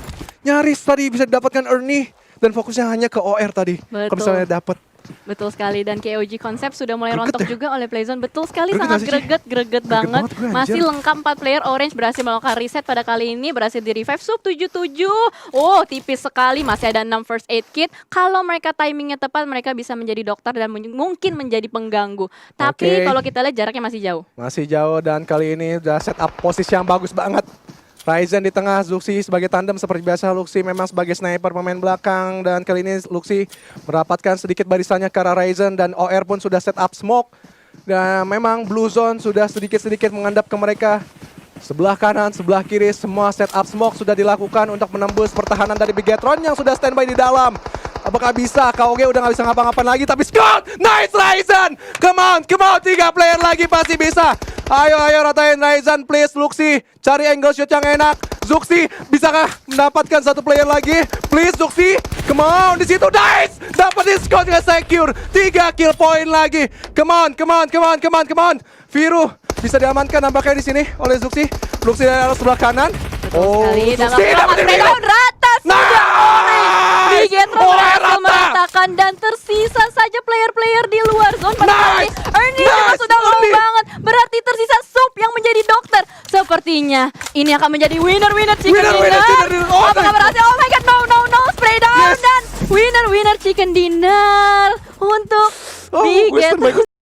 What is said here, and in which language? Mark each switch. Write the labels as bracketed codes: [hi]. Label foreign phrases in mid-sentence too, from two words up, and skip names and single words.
[id] Nyaris tadi bisa didapatkan Ernie. Dan fokusnya hanya ke OR tadi. Kalau Betul. misalnya dapat. Betul sekali, dan KOG konsep sudah mulai Greget rontok ya? juga oleh Playzone. Betul sekali, Greget sangat gak sih, Ci? greget banget. banget gue, anjir. Masih lengkap 4 player. Orange berhasil melakukan reset pada kali ini, berhasil di revive. Sub 77. Oh, tipis sekali, masih ada 6 [en] first aid kit. [id] Kalau mereka timingnya tepat, mereka bisa menjadi dokter dan mungkin menjadi pengganggu. Tapi Oke. kalau kita lihat jaraknya masih jauh. Masih jauh dan kali ini udah [en] set up [id] posisi yang bagus banget. Ryzen di tengah, Zuxi sebagai tandem seperti biasa. Luxi memang sebagai sniper pemain belakang. Dan kali ini Luxi merapatkan sedikit barisannya ke arah Ryzen. Dan OR pun sudah [en] set up smoke. [id] Dan memang Blue Zone sudah sedikit-sedikit mengendap ke mereka. Sebelah kanan, sebelah kiri, semua [en] set up smoke [id] sudah dilakukan untuk menembus pertahanan dari Bigetron yang sudah standby di dalam. Apakah bisa? KOG udah gak bisa ngapa-ngapain lagi, tapi Scott! Nice Ryzen! [en] Come on, [id] 3 player lagi pasti bisa. Ayo ratain Ryzen, please Luxi. Cari [en] angle shoot [id] yang enak. Zuxi, bisakah mendapatkan 1 player lagi? [en] Please Zuxi, come on, [id] di situ nice! Dapetin Scott dengan secure. [en] 3 kill point lagi. Come on. [id] Viru bisa diamankan nampaknya di sini oleh Zuxi. Luxi dari arah sebelah kanan. Oh, Sekali dalam Zuxi dapetin Viru. down rata sudah Orange. Bigetron berhasil meratakan dan tersisa saja player-player di luar zone pada kali ini. Ernie juga sudah low banget. Berarti tersisa Sup yang menjadi dokter. Sepertinya ini akan menjadi [en] winner chicken dinner. [id] Oh, Apakah berhasil? [en] Oh my god, no, spray down. Yes. [id] Dan [en] winner chicken dinner [id] untuk Oh, Western Bigetron.